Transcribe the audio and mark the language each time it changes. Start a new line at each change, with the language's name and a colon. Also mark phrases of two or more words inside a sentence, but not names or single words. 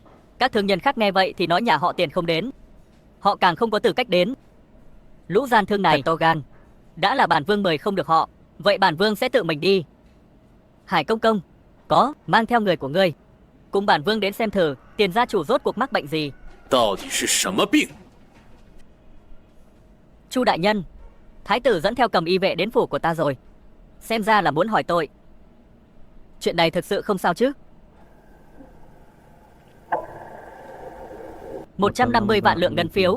Vietnamese: Các thương nhân khác nghe vậy thì nói nhà họ Tiền không đến. Họ càng không có tư cách đến. Lũ gian thương này to gan. Đã là bản vương mời không được họ, vậy bản vương sẽ tự mình đi. Hải công công, có, mang theo người của ngươi. Cùng bản vương đến xem thử Tiền gia chủ rốt cuộc mắc bệnh gì.
Chinese: 到底是什么病？
Vietnamese: Chu đại nhân, thái tử dẫn theo cầm y vệ đến phủ của ta rồi. Xem ra là muốn hỏi tội. Chuyện này thực sự không sao chứ? 150 vạn lượng ngân phiếu.